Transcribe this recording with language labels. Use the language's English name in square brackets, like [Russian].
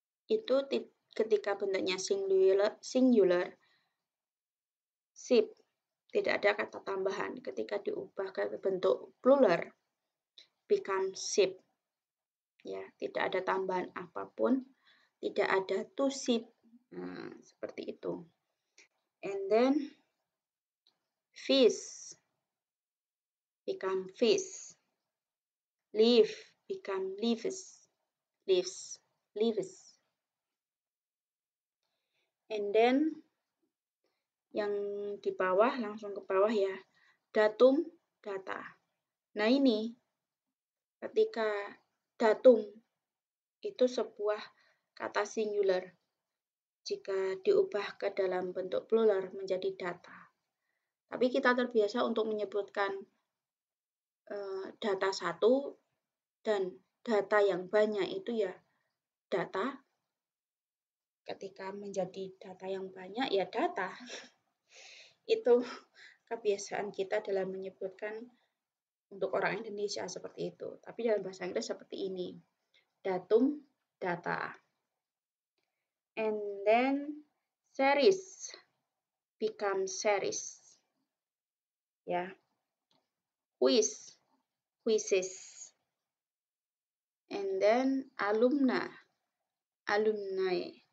[Indonesian] Itu ketika bentuknya singular, sheep, tidak ada kata tambahan. Ketika diubah ke bentuk plural, [English] become sheep. [Indonesian] Ya, tidak ada tambahan apapun, tidak ada to sheep. Nah, seperti itu. [English] And then fish become fish. Leaf become leaves. And then [Indonesian] yang di bawah, langsung ke bawah ya, datum, data. Nah ini, ketika datum itu sebuah kata singular, jika diubah ke dalam bentuk plural menjadi data. Tapi kita terbiasa untuk menyebutkan data satu dan data yang banyak itu ya data. Ketika menjadi data yang banyak ya data. Itu kebiasaan kita dalam menyebutkan untuk orang Indonesia seperti itu. Tapi dalam bahasa Inggris seperti ini. [English] Datum, data. And then series become series. Ya. Quiz, quizzes. And then alumni, alumni.